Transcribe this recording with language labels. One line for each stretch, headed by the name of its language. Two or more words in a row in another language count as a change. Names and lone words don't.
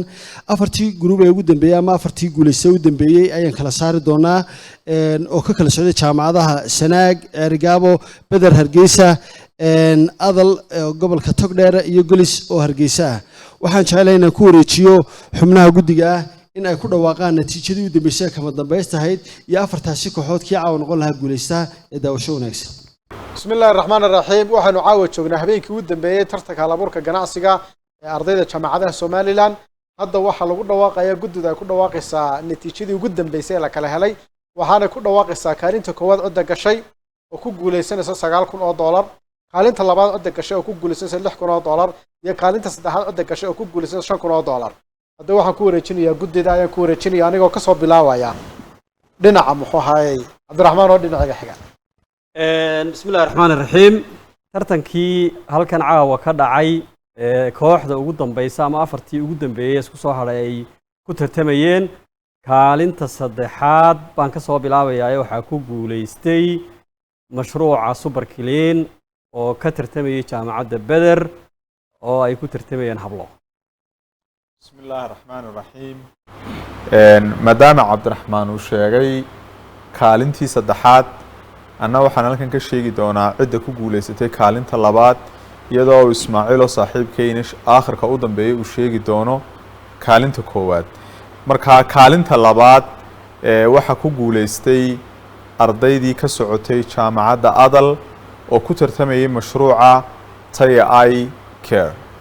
Somali: afartii group ee ugu dambeeyay ama afartii guuleystay u dambeeyay ayaan kala saari doonaa oo ka kala socday jaamacadaha Sanaag, Erigabo, Badar Hargeysa, Adal gobolka Togdheer iyo Gulis oo Hargeysa waxaan jecelahay inaan ku wareejiyo xubnaha guddiga in ay ku dhawaaqaan natiijadii u dambeysay kama dambaystahayd iyo afartaasi kooxood kii caawa noqon lahaa guuleysta ee daawasho wanaagsan
Arabic: بسم الله الرحمن الرحيم
Somali: waxaanu caawa joognaa habeenkii ugu dambeeyay tartanka halabuurka ganacsiga ee ardayda jaamacadaha Somaliland hadda waxa lagu dhawaaqayaa guddida ay ku dhawaaqaysaa natiijadii ugu dambeysay ee la kala helay waxaana ku dhawaaqaysaa kaalinta koowaad codda gashay oo ku guuleysanaysa $9,000 kaalinta labaad codda gashay oo ku guuleysanaysa $6,000 iyo kaalinta saddexaad codda gashay oo ku guuleysanaysa $5,000 hadda waxaan ku wareejinayaa guddida ayaan ku wareejinayaa anigoo ka soo bilaabaya dhinaca muxuu ahaayay Cabdiraxmaan oo dhinaciga xiga
Arabic: بسم الله الرحمن الرحيم
Somali: tartankii halkan caawa ka dhacay kooxda ugu dambaysa ama afartii ugu dambeeyay isku soo haray ay ku tartamayeen kaalinta saddexaad baan ka soo bilaabayaa waxa ku guuleystay mashruuca Super Clean oo ka tartamayay jaamacadda Badar oo ay ku tartamayeen hablo
Arabic: بسم الله الرحمن الرحيم
Somali: مدام عبد الرحمن uu sheegay kaalintii saddexaad أنا waxaan halkan ka sheegi doonaa cidda ku guuleysatay kaalinta labaad iyadoo Ismaaciil oo saaxiibkayna aakhirka u dambeeyay uu sheegi doono kaalinta koowaad marka kaalinta labaad waxa ku guuleystay ardaydii ka socotay jaamacadda Adal oo ku tartamayay mashruuca Taya Eye Care